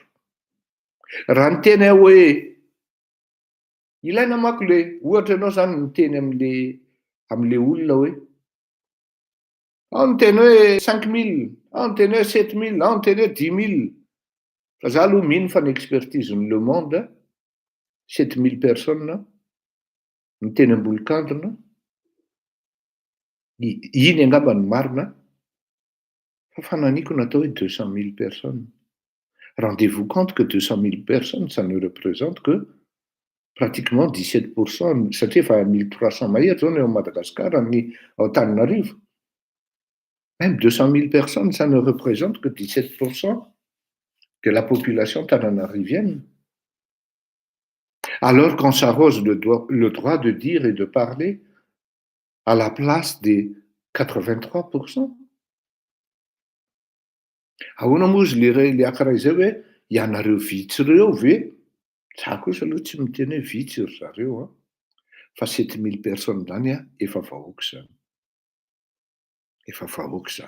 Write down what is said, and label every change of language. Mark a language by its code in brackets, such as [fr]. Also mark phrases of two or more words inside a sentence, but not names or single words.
[mg] Raha ny teny hoe ilaina mako le ohatra ianao zany miteny am'le olona hoe ao ny teny hoe 5000, ao ny teny hoe 7000, ao ny teny hoe 10 000. Fa za aloha mino fa ny expertise-ny Le Monde 7000 personnes miteny ambolikandrona. Iny angamba ny marina fa fananiko natao hoe 200 000 personnes. [fr] Rendez-vous compte que 200 000 personnes, ça ne représente que pratiquement 17%, [mg] satria efa 1300 mahery zao ny ao Madagascar amin'ny ao Antananarivo. [fr] Même 200 000 personnes, ça ne représente que 17% de la population tananarivienne. Alors qu'on s'arrose le droit de dire et de parler à la place des 83%. [mg] Ahoana moa izy le ankiray zay hoe ianareo vitsy ireo ve? Za kosa aloha tsy miteny hoe vitsy ry zareo fa 7000 personnes zany efa vahoaka zany. Efa vahoaka zany.